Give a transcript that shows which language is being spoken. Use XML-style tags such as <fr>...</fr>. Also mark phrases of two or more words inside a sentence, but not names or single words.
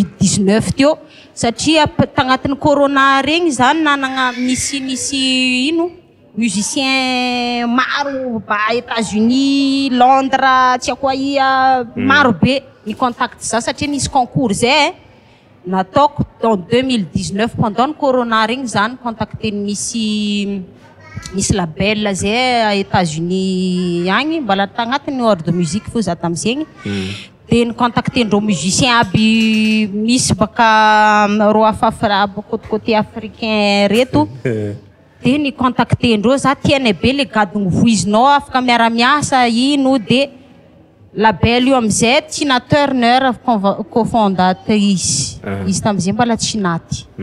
<mg>19 teo satria tagnatin'ny corona regny zany nanagna misy ino musicien maro ba États-Unis Londres tsy ako ia maro be ny contact za satria nisy concours zay nataoko</mg> <fr>dans 2019 pendant le corona</fr> <mg>regny zany contacté misy label zay États-Unis agny mbola tagnatin'ny</mg> <fr>ordre de musique</fr> <mg>fo za tam'zegny de ny contacté ndrô musicien aby misy baka ro afafra</mg> <fr>côté africain</fr> <mg>reto de ny contacté ndrô za tianay be le gadogny voizinao afaka miara-miasa ino de label io am'izay Tina Turner cofondatrice izy tam'izay mbola tsy naty</mg>